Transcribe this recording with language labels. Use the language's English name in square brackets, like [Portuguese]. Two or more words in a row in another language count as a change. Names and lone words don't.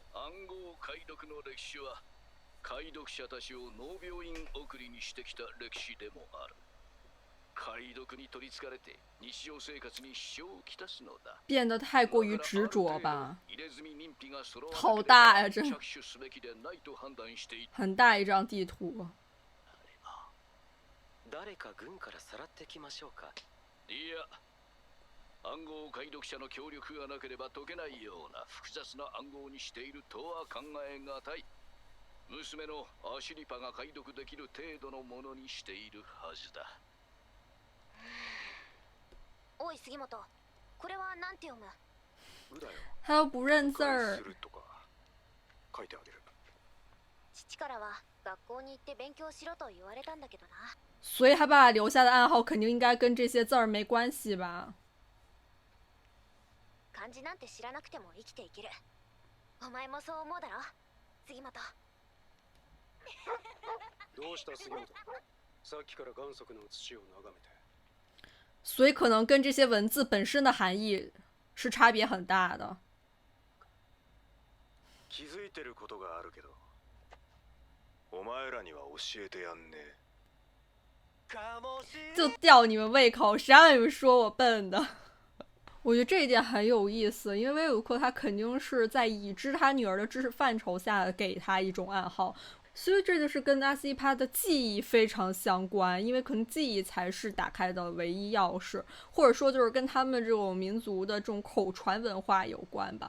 [Japanese] 暗号解読の歴史は解読者たちを農病院送りにしてきた歴史でもある。解読に取りつかれて日常生活に支障をきたすのだ。 [Chinese] 变得太过于执着吧。入れ墨認否が揃わな好大呀，这 [Japanese] 着手すべきでないと判断していた。 [Chinese] 很大一张地图。 [Japanese] 誰か軍からさらってきましょうか。いや、暗号解読者の協力がなければ解けないような複雑な暗号にしているとは考えがたい。娘のアシリパが解読できる程度のものにしているはずだ。おい杉本、これはなんて読む？ [Chinese] 他又不认字儿。 [Japanese] 書いてあげる。父からは学校に行って勉強しろと言われたんだけどな。 [Chinese] 所以他爸爸留下的暗号肯定应该跟这些字儿没关系吧？ [Japanese] 漢字なんて知らなくても生きていける。お前もそう思うだろ、杉本。どうした杉本？さっきから岩石の土を眺めて。 [Chinese] 所以可能跟这些文字本身的含义是差别很大的。 [Japanese] 気づいてることがあるけど、お前らには教えてやんねえ。 [Chinese] 就吊你们胃口，谁让你们说我笨的？我觉得这一点很有意思，因为威鲁克他肯定是在已知他女儿的知识范畴下给他一种暗号。所以这就是跟阿斯伊帕的记忆非常相关，因为可能记忆才是打开的唯一钥匙，或者说就是跟他们这种民族的这种口传文化有关吧。